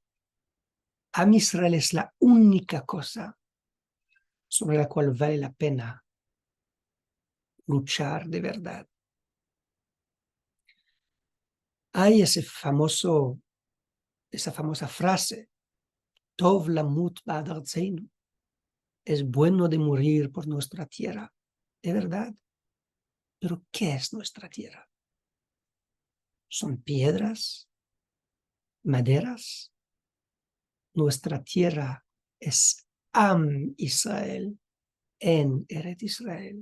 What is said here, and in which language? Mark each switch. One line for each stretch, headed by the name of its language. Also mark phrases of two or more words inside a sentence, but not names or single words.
Spanish: Am Israel es la única cosa sobre la cual vale la pena luchar de verdad. Hay esa famosa frase,
Hebrew: טוב למות בעד ארצנו,
Spanish: es bueno de morir por nuestra tierra. Es verdad, pero ¿qué es nuestra tierra? ¿Son piedras? ¿Maderas? Nuestra tierra es Am Israel en Eret Israel.